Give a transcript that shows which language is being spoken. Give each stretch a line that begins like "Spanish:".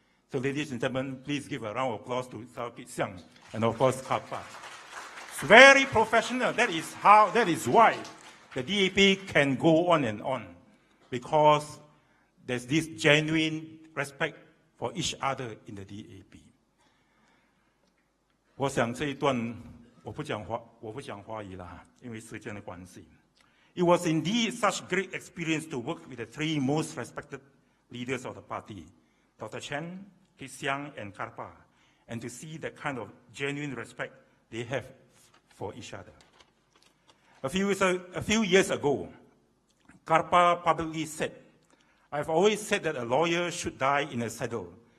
English: So ladies and gentlemen, please give a round of applause to Kit Siang and of course Karpal. It's very professional. That is why the DAP can go on and on, because there's this genuine respect for each other in the DAP.
Chinese: 我想这一段我不讲华语了，因为时间的关系。
English: It was indeed such great experience to work with the three most respected leaders of the party, Dr. Chen, Kit Siang, and Karpal, and to see the kind of genuine respect they have for each other. A few years ago, Karpal publicly said, "I've always said that a lawyer should die in a saddle.